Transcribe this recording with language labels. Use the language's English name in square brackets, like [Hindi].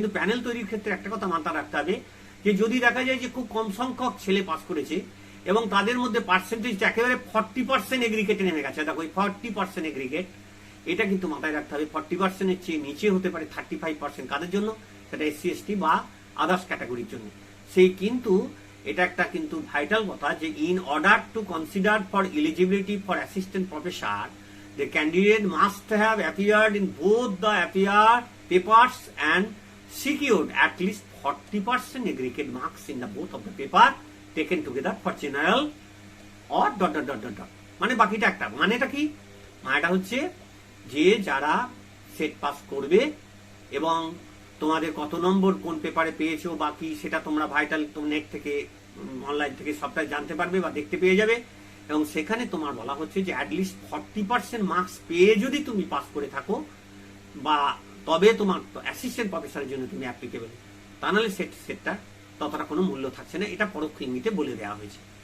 [Bangla] কিন্তু প্যানেল তৈরির ক্ষেত্রে একটা কথা মাথায় রাখতে হবে যে যদি দেখা যায় যে খুব কম সংখ্যক ছেলে পাস করেছে এবং তাদের মধ্যে পার্সেন্টেজ একেবারে 40% এগ্রিগেটে নেমে গেছে, দেখো 40% এগ্রিগেট, এটা কিন্তু মাথায় রাখতে হবে। 40%-এর চেয়ে নিচে হতে পারে 35%, কাদের জন্য? সেটা এসসি এসটি বা আদার্স ক্যাটাগরির জন্য। সেই কিন্তু এটা একটা কিন্তু ভাইটাল কথা যে [English] in order to consider for eligibility for assistant professor, the candidate must have appeared in both the appear papers and secured at least 40% aggregate marks in the both of the paper taken together for general or ... [Bangla] মানে বাকিটা একটা, মানেটা কি? মানেটা হচ্ছে যে যারা set pass করবে এবং তোমাদের কত নম্বর কোন পেপারে পেয়েছো বাকি সেটা তোমরা ভাইটাল নেট থেকে অনলাইন থেকে সবটাই জানতে পারবে বা দেখতে পেয়ে যাবে, এবং সেখানে তোমার বলা হচ্ছে যে অ্যাটলিস্ট 40% মার্কস পেয়ে যদি তুমি পাস করে থাকো বা তবে তোমার অ্যাসিস্ট্যান্ট প্রফেসরের জন্য তুমি অ্যাপ্লিকেবল, তা নাহলে সেটটা ততটা কোনো মূল্য থাকছে না, এটা পরোক্ষ ইঙ্গিতে বলে দেওয়া হয়েছে।